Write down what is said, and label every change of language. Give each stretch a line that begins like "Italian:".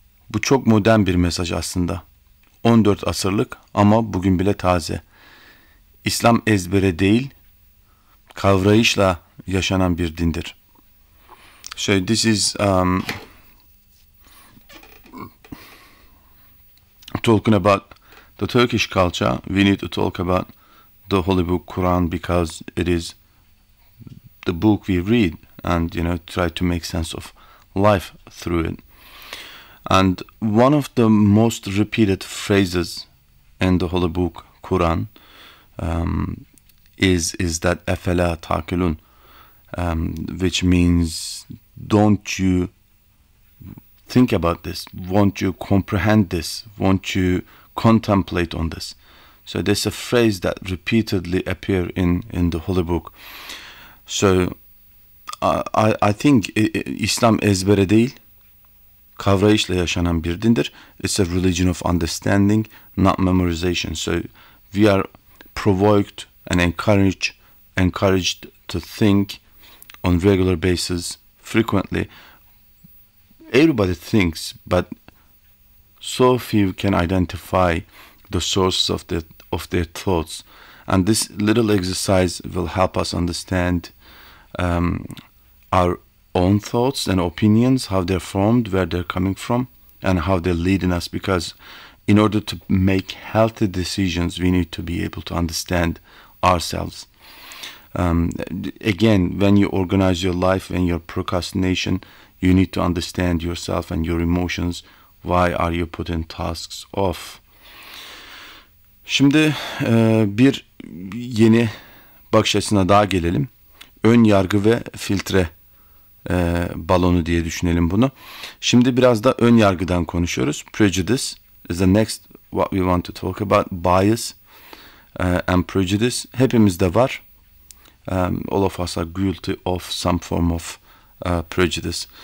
Turkish: Bu çok modern bir mesaj aslında. 14 asırlık ama bugün bile taze. İslam ezbere değil, kavrayışla yaşanan bir dindir.
English: So this is talking about the Turkish culture. We need to talk about the Holy Book, Quran, because it is the book we read and, you know, try to make sense of life through it. And one of the most repeated phrases in the Holy Book, Quran, is that
Arabic: "Efela takilun,"
English: which means, "Don't you think about this? Won't you comprehend this? Won't you contemplate on this?" So there's a phrase that repeatedly appear in the Holy Book. So I think
Turkish: Islam ezbere değil, kavrayışla yaşanan bir dindir.
English: It's a religion of understanding, not memorization. So we are provoked and encouraged to think on regular basis, frequently. Everybody thinks, but so few can identify the sources of their thoughts. And this little exercise will help us understand our own thoughts and opinions, how they're formed, where they're coming from, and how they're leading us. Because in order to make healthy decisions, we need to be able to understand ourselves. Again, when you organize your life and your procrastination, you need to understand yourself and your emotions. Why are you putting tasks off?
Turkish: Şimdi bir yeni bakış açısına daha gelelim. Ön yargı ve filtre balonu diye düşünelim bunu. Şimdi biraz da ön yargıdan konuşuyoruz.
English: Prejudice is the next what we want to talk about. Bias and prejudice
Turkish: hepimizde var.
English: All of us are guilty of some form of prejudice.